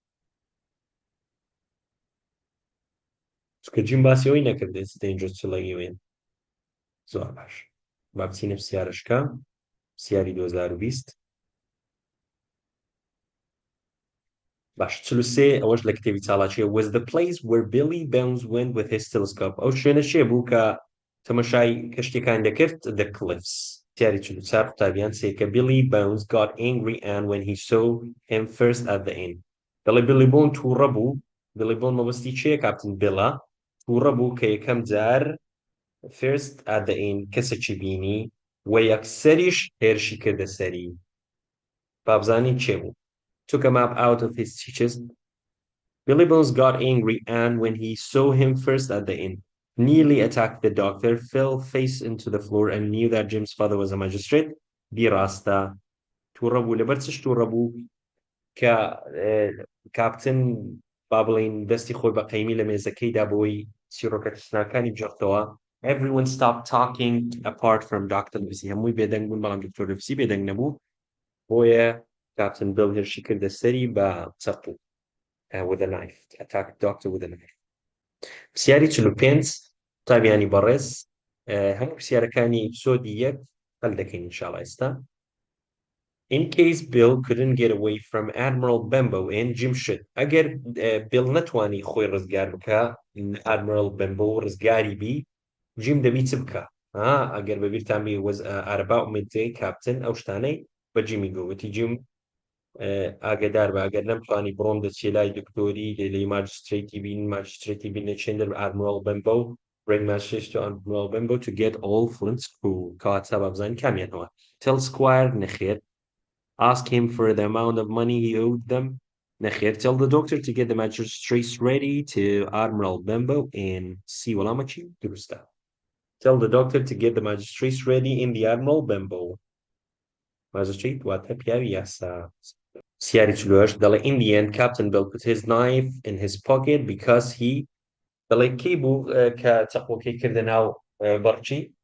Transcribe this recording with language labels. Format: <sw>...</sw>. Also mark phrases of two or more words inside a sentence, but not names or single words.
<ckb>چکە جیم باسی ئەوەی نەکرد</ckb> <en>it's dangerous to let you in</en> <ckb>زۆر باش با بچینە پرسیارەشکە پرسیاری 2020 باش 43 ئەوەش لە کتێبی چالاکیە</ckb> <en>was the place where Billy Bones went with his telescope</en> <ckb>ئەو شوێنە شێ بوو کە تەماشای کەشتەکان دەکرد</ckb> <en>the cliffs</en> <ckb>پرسیاری 44 قوتابیان سێکە</ckb> <en>Billy Bones got angry and when he saw him first at the inn</en> <ckb>دەڵێ Billy Bones تووڕە بوو Billy Bones مەبەستی چییە کاپتن بڵە تووڕە بوو کە یەکەم جار</ckb> <en>first at the inn</en> <ckb>کەسێکی بینی و یەکسەریش هێرشی کردە سەری بابزانی چێ بوو</ckb> <en>took a map out of his teachers. Billy Bones got angry and when he saw him first at the inn, nearly attacked the doctor, fell face into the floor and knew that Jim's father was a magistrate. Di rasta</en> <ckb>توڕەبوو لەبەر چش تووڕەبوو کە کاپتن بابڵین دەستی خۆی بە قەیمی لە مێزەکەیدا بۆی چیرۆکە تشناکانی بجەختەوە</ckb> <en>everyone stopped talking apart from Dr.</en> <ckb>Livesey هەمووی بێدەنگ بوون بەڵام دکتۆر لیڤسی بێدەنگ نەبوو بۆیە Captain Bill هێرشی کردە سەری بە چەقو</ckb> <en>with a knife attacked doctor with a knife</en> <ckb>پرسیاری 45 قوتابیانی بەڕێز هەموو پرسیارەکانی ئپیسۆدی 1 هەل دەکەین ئینشاڵڵا ئێستا</ckb> <en>In case Bill couldn't get away from Admiral Benbow and Jim should</en> <ckb>ئەگەر Bill نەتوانی خۆی ڕزگار بکە Admiral Benbow ڕزگاری بی جیم دەبی چ بکە ئەگەر بەبیرتان بی</ckb> <en>was at about midday Captain</en> <ckb>ئەو شتانەی بە جیمی گوتی جیم ئاگدار بە ئەگەر نەمتوانی بڕۆم دەچێ لای دکتۆری لێ ماجستریتی بینە چێندەر</ckb> <en>Admiral Benbow bring messages to Admiral Benbow to get all Flint's crew</en> <ckb>کەواتە بابزانی کامیانەوە</ckb> <en>tell Squire نەخێر ask him for the amount of money he owed them نەخێر tell the doctor to get the magistrates ready to Admiral Benbow and see</en> <ckb>وەڵامە چی دروستە</ckb> <en>tell the doctor to get the magistrates ready in the Admiral Benbow magistrate</en> <ckb>واتە پیاوی یاسا سیاری 48 دەڵێ</ckb> <en>in the end Captain Bill put his knife in his pocket because he</en> <ckb>دەڵێ کەی بوو کە چەقۆکەی کردە ناو بەڕچی</ckb>